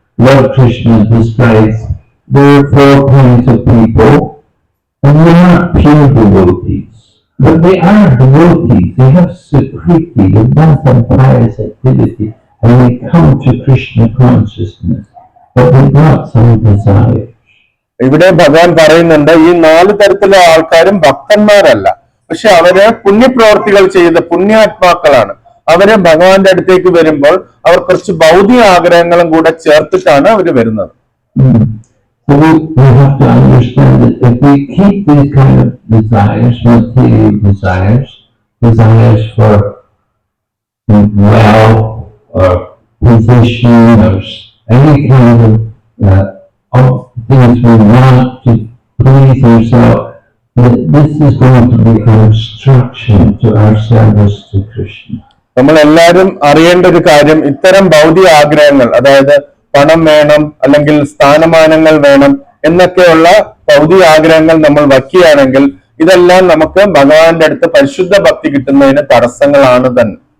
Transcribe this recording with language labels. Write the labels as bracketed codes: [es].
[en] Lord Krishna describes there are 4 kinds of people, and they're not pure devotees, but they are devotees. They have sukriti, they've done some pious activity, and they come to Krishna consciousness, but they've got some desires. [ml] ഇവിടെ ഭഗവാൻ പറയുന്നുണ്ട് ഈ 4 തരത്തിലുള്ള ആൾക്കാരും ഭക്തന്മാരല്ല, പക്ഷെ അവര് പുണ്യപ്രവർത്തികൾ ചെയ്ത പുണ്യാത്മാക്കളാണ്. അവര് ഭഗവാന്റെ അടുത്തേക്ക് വരുമ്പോൾ അവർ കുറച്ച് ഭൗതിക ആഗ്രഹങ്ങളും കൂടെ ചേർത്തിട്ടാണ് അവര് വരുന്നത്. [en] So we have to understand that if we keep these kind of desires, material desires, desires for wealth or position or any kind of things we want to please ourselves, this is going to be an obstruction to our service to Krishna. [ml] നമ്മൾ എല്ലാവരും അറിയേണ്ട ഒരു കാര്യം, ഇത്തരം ഭൗതിക ആഗ്രഹങ്ങൾ, അതായത് പണം വേണം അല്ലെങ്കിൽ സ്ഥാനമാനങ്ങൾ വേണം എന്നൊക്കെയുള്ള ഭൗതിക ആഗ്രഹങ്ങൾ നമ്മൾ വയ്ക്കുകയാണെങ്കിൽ ഇതെല്ലാം നമുക്ക് ഭഗവാന്റെ അടുത്ത് പരിശുദ്ധ ഭക്തി കിട്ടുന്നതിന് തടസ്സങ്ങളാണ് തന്നെ.